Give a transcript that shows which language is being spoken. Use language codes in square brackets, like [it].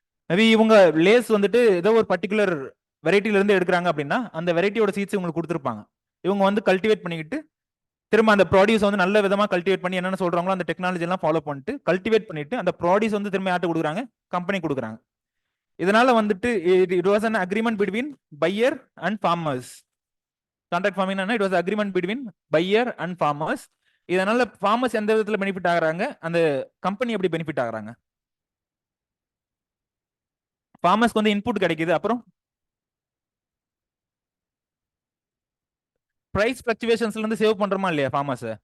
[ta] Maybe இவங்க lace வந்துட்டு ஏதோ ஒரு பர்டிகுலர் வெரைட்டில இருந்து எடுக்கிறாங்க அப்படின்னா அந்த வெரைட்டியோட சீட்ஸ் உங்களுக்கு கொடுத்துருப்பாங்க. இவங்க வந்து கல்டிவேட் பண்ணிக்கிட்டு திரும்ப அந்த ப்ராடியூஸ் வந்து நல்ல விதமா கல்டிவேட் பண்ணி என்னென்ன சொல்றாங்களோ அந்த டெக்னாலஜி எல்லாம் ஃபாலோ பண்ணிட்டு கல்டிவேட் பண்ணிட்டு அந்த ப்ராடியூஸ் வந்து திரும்ப யார்ட்ட கொடுக்குறாங்க? கம்பெனி கொடுக்குறாங்க. இதனால வந்துட்டு [en] It was an agreement between buyer and farmers. Contract farming it was agreement between buyer and farmers. [ta] இதனால ஃபார்மர்ஸ் எந்த விதத்துல பெனிஃபிட் ஆகுறாங்க, அந்த கம்பெனி எப்படி பெனிஃபிட் ஆகுறாங்க? ஃபார்மர்ஸ்க்கு வந்து இன்புட் கிடைக்குது, அப்புறம் பிரைஸ் ஃபிளக்சுவேஷன்ஸ்ல இருந்து சேவ் பண்றோமா இல்லையா ஃபார்மர்ஸ்?